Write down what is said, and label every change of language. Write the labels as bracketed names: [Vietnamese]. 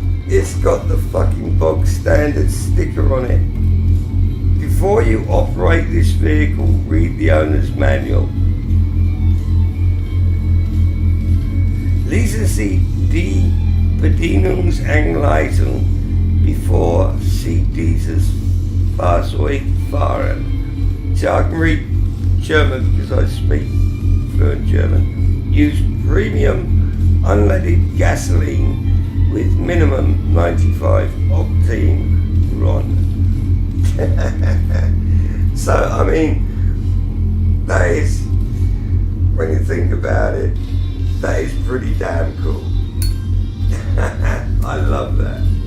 [English] It's got the fucking bog standard sticker on it. Before you operate this vehicle, read the owner's manual. [German] Lesen Sie die Bedienungsanleitung bevor Sie dieses Fahrzeug fahren. [English] So I can read German because I speak fluent German. Use premium unleaded gasoline with minimum 95 octane run. So I mean, that is, when you think about it, that is pretty damn cool. I love that.